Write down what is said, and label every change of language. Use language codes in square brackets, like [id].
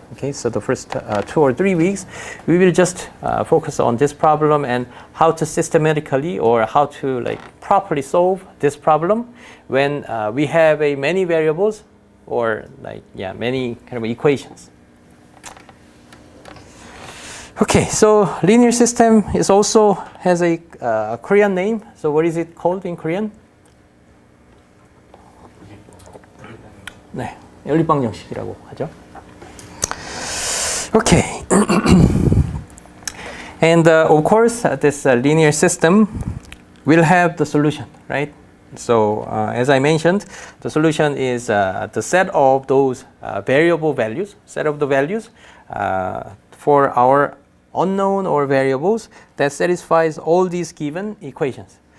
[en] Okay, so the first 2 or 3 weeks, we will just focus on this problem and how to systematically or how to like properly solve this problem when we have a many variables or like many kind of equations. Okay, so linear system is also has a Korean name. So what is it called in Korean? [ko] 네, 연립방 정식이라고 하죠. [en] Okay, and of course this linear system will have the solution, right? So as I mentioned, the solution is the set of those variable values, set of the values for our unknown or variables that satisfies all these given equations.